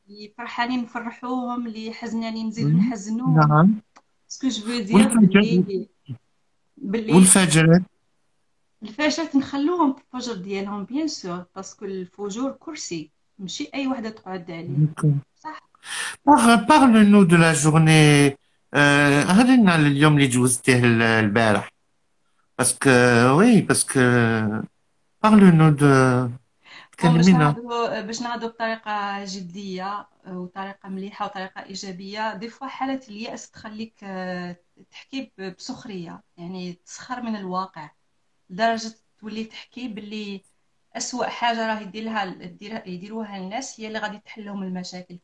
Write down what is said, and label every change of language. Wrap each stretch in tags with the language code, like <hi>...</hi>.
<ar>اللي فرحانين نفرحوهم، اللي حزنانين نزيدوا نحزنوهم. نعم.</ar> <fr>سكو جو فو دير</fr> <ar>والفجر باللي والفجر. الفاشات نخلوهم في الفجر ديالهم</ar> <fr>بيان سور، باسكو</fr> <ar>الفجور كرسي ماشي اي وحده تقعد عليه. صح.</ar> <fr>Parle-nous de la journée.</fr> <ar>هذا على اليوم اللي جوزتيه البارح.</ar> <fr>Parce que, oui, parce que, parle-nous de, بون</fr> <ar>كلمينا. باش نهضروا بطريقه جديه وطريقه مليحه وطريقه ايجابيه.</ar> <fr>دي فوا</fr> <ar>حاله الياس تخليك تحكي بسخريه، يعني تسخر من الواقع لدرجه تولي تحكي باللي أسوأ حاجه راه يديروها الناس هي اللي غادي تحل لهم المشاكل.</ar>